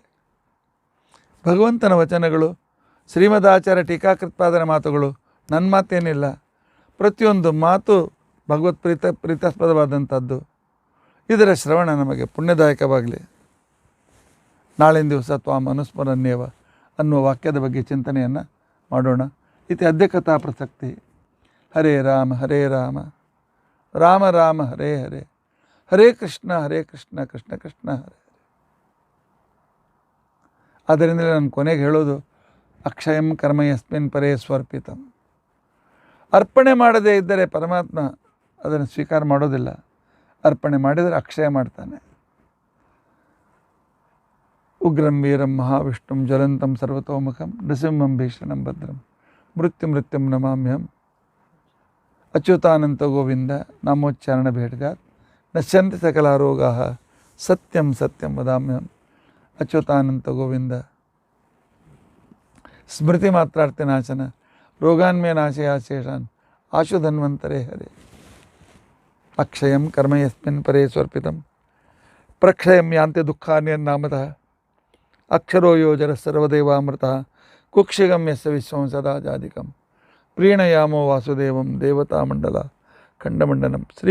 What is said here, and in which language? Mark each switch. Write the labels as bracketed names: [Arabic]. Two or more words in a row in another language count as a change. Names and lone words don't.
[Kannada] ಭಗವಂತನ ವಚನಗಳು, ಶ್ರೀಮದಾಚಾರ್ಯ ಟೀಕಾಕೃತ್ಪಾದನ ಮಾತುಗಳು ನನ್ನ ಮಾತೇನಿಲ್ಲ. ಪ್ರತಿಯೊಂದು ಮಾತು ಭಗವತ್ ಪ್ರೀತಾಸ್ಪದವಾದಂಥದ್ದು. ಇದರ ಶ್ರವಣ ನಮಗೆ ಪುಣ್ಯದಾಯಕವಾಗಲಿ. ನಾಳಿನ ದಿವಸ [Sanskrit] ತ್ವಾಂ ಅನುಸ್ಮರನ್ನೇವ [Kannada] ಅನ್ನುವ ವಾಕ್ಯದ ಬಗ್ಗೆ ಚಿಂತನೆಯನ್ನು ಮಾಡೋಣ. [Sanskrit] ಇತಿ ಅದ್ಯ ಕಥಾ ಪ್ರಸಕ್ತಿ. ಹರೇ ರಾಮ ಹರೇ ರಾಮ ರಾಮ ರಾಮ ಹರೇ ಹರೇ, ಹರೇ ಕೃಷ್ಣ ಕೃಷ್ಣ ಕೃಷ್ಣ ಹರೇ. [Kannada] ಆದ್ದರಿಂದಲೇ ನಾನು ಕೊನೆಗೆ ಹೇಳೋದು, [Sanskrit] ಅಕ್ಷಯಂ ಕರ್ಮ ಯಸ್ಮಿನ್ ಪರೇ ಸ್ವರ್ಪಿತಂ. [Kannada] ಅರ್ಪಣೆ ಮಾಡದೇ ಇದ್ದರೆ ಪರಮಾತ್ಮ ಅದನ್ನು ಸ್ವೀಕಾರ ಮಾಡೋದಿಲ್ಲ. ಅರ್ಪಣೆ ಮಾಡಿದರೆ ಅಕ್ಷಯ ಮಾಡ್ತಾನೆ. [Sanskrit] ಉಗ್ರಂ ವೀರಂ ಮಹಾವಿಷ್ಣುಂ ಜ್ವಲಂತಂ ಸರ್ವತೋಮುಖಂ ನೃಸಿಂಹಂ ಭೀಷಣಂ ಭದ್ರಂ ಮೃತ್ಯುಂ ನಮಾಮ್ಯಹಂ. ಅಚ್ಯುತಾನಂತ ಗೋವಿಂದ ನಾಮೋಚ್ಚಾರಣ ಭೇಟಗಾತ್ ನಶ್ಯಂತಿ ಸಕಲ ರೋಗಾ ಸತ್ಯಂ ಸತ್ಯಂ ವದಾಮ್ಯಹಂ. ಅಚ್ಯುತಾನಂತ ಗೋವಿಂದ ಸ್ಮೃತಿ ಮಾತ್ರಾರ್ಥಿ ನಾಶನ ರೋಗಾನ್ಮೇ ನಾಶಯ ಶೇಷಾನ್ ಆಶು ಧನ್ವಂತರೇ ಹರೇ. ಅಕ್ಷಯಂ ಕರ್ಮ ಯಸ್ಮಿನ್ ಪರೇ ಸ್ವರ್ಪಿತಂ ಪ್ರಕ್ಷಯಂ ಯಾಂತಿ ದುಃಖಾನ್ಯನ್ನಾಮತಃ ಅಕ್ಷರೋ ಯೋಜರ ಸರ್ವದೇವಾಮೃತಃ ಕುಕ್ಷಿಗಂ ಯಸ್ಯ ವಿಶ್ವಂ ಸದಾ ಜಾಧಿಕಂ ಪ್ರೀಣಯಾಮೋ ವಾಸುದೇವಂ ದೇವತಾಮಂಡಲ ಖಂಡಮಂಡಲಂ.